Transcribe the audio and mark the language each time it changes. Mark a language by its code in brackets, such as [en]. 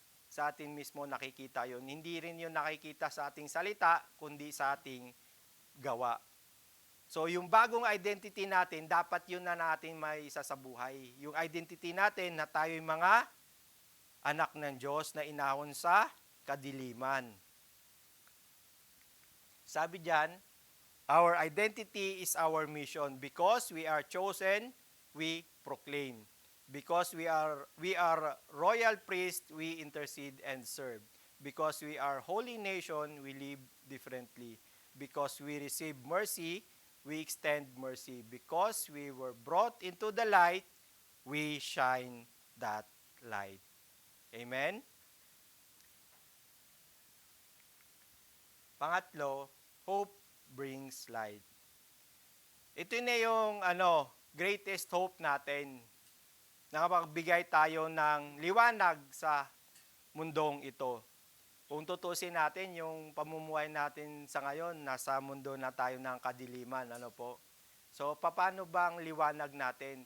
[tl] Sa atin mismo nakikita yon. Hindi rin yun nakikita sa ating salita, kundi sa ating gawa. So, yung bagong identity natin, dapat yun na natin may isa sa buhay. Yung identity natin na tayo'y mga anak ng Diyos na inahon sa kadiliman. Sabi diyan, [en] our identity is our mission. Because we are chosen, we proclaim. Because we are royal priest, we intercede and serve. Because we are holy nation, we live differently. Because we receive mercy, we extend mercy. Because we were brought into the light, we shine that light. Amen? [tl] Pangatlo, [en] hope brings light. [tl] Ito na yung [en] greatest hope [tl] natin. Nakapagbigay tayo ng liwanag sa mundong ito. Kung tutusin natin yung pamumuhay natin sa ngayon, nasa mundo na tayo ng kadiliman, So, paano ba ang liwanag natin?